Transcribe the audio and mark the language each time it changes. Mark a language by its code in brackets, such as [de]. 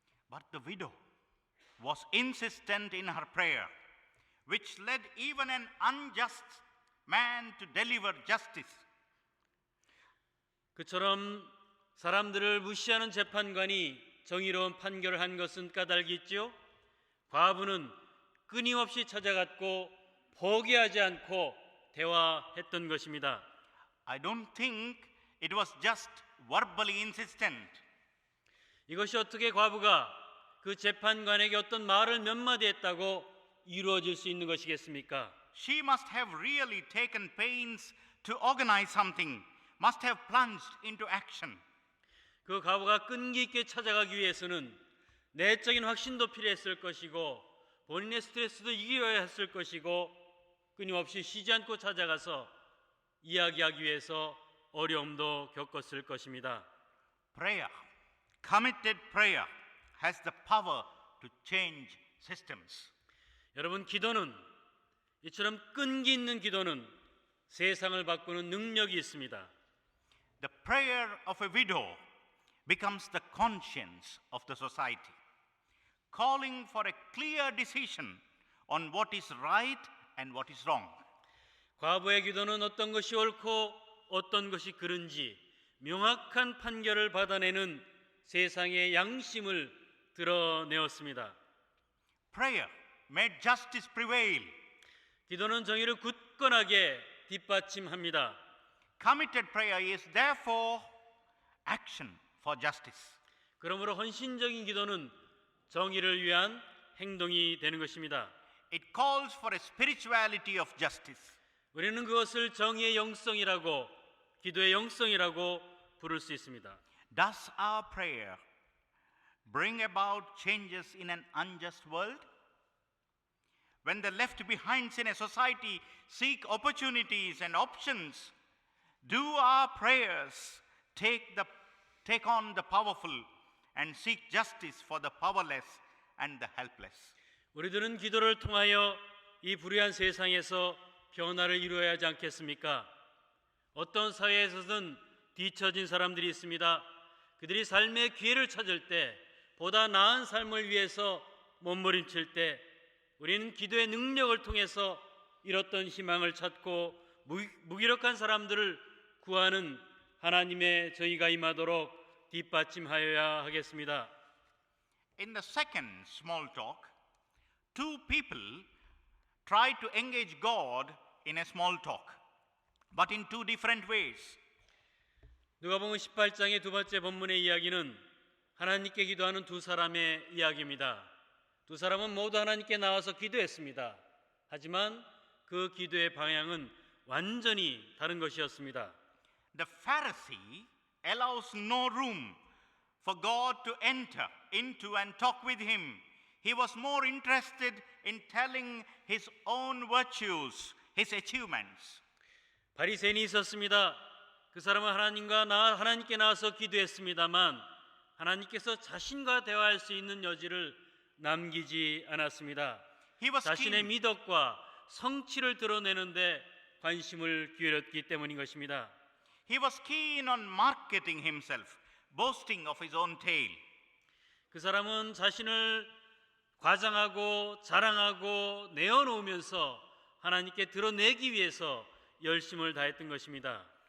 [en] But the widow was insistent in her prayer, which led even an unjust man to deliver justice. [ko] 그처럼 사람들을 무시하는 재판관이 정의로운 판결을 한 것은 까닭이 있죠. 과부는 끊임없이 찾아갔고 포기하지 않고 대화했던 것입니다. [en] I don't think it was just verbally insistent. [ko] 이것이 어떻게 과부가 그 재판관에게 어떤 말을 몇 마디 했다고 이루어질 수 있는 것이겠습니까? [en] She must have really taken pains to organize something, must have plunged into action. [ko] 그 과부가 끈기 있게 찾아가기 위해서는 내적인 확신도 필요했을 것이고 본인의 스트레스도 이겨야 했을 것이고 끊임없이 쉬지 않고 찾아가서 이야기하기 위해서 어려움도 겪었을 것입니다. [en] Prayer, committed prayer, has the power to change systems. [ko] 여러분, 기도는 이처럼 끈기 있는 기도는 세상을 바꾸는 능력이 있습니다. [en] The prayer of a widow becomes the conscience of the society, calling for a clear decision on what is right and what is wrong. [ko] 과부의 기도는 어떤 것이 옳고 어떤 것이 그른지 명확한 판결을 받아내는 세상의 양심을 드러내었습니다. [en] Prayer made justice prevail. [ko] 기도는 정의를 굳건하게 뒷받침합니다. [en] Committed prayer is therefore action for justice. [ko] 그러므로 헌신적인 기도는 정의를 위한 행동이 되는 것입니다. [en] It calls for a spirituality of justice. [ko] 우리는 그것을 정의의 영성이라고, 기도의 영성이라고 부를 수 있습니다. [en] Does our prayer bring about changes in an unjust world? when the left behind in a society seek opportunities and options, do our prayers take on the powerful and seek justice for the powerless and the helpless? [ko] 우리들은 기도를 통하여 이 불의한 세상에서 변화를 이루어야 하지 않겠습니까? 어떤 사회에서든 뒤처진 사람들이 있습니다. 그들이 삶의 기회를 찾을 때, 보다 나은 삶을 위해서 몸부림칠 때, 우리는 기도의 능력을 통해서 잃었던 희망을 찾고 무기력한 사람들을 구하는 하나님의 저희가 임하도록 뒷받침하여야 하겠습니다. [en] In the second small talk, two people try to engage God in a small talk, but in two different ways. [ko] 누가복음 18장의 두 번째 본문의 이야기는 하나님께 기도하는 두 사람의 이야기입니다. 두 사람은 모두 하나님께 나와서 기도했습니다. 하지만 그 기도의 방향은 완전히 다른 것이었습니다. [en] The Pharisee allows no room for God to enter into and talk with him. He was more interested in telling his own virtues, his achievements. [ko] 바리새인이 있었습니다. 그 사람은 하나님께 나와서 기도했습니다만 하나님께서 자신과 대화할 수 있는 여지를 남기지 않았습니다. 자신의 미덕과 성취를 드러내는데 관심을 기울였기 때문인 것입니다. [en] He was keen on marketing himself, boasting of his own tail. [ko] 그 사람은 자신을 과장하고 자랑하고 내어놓으면서 하나님께 드러내기 위해서 열심을 다했던 것입니다.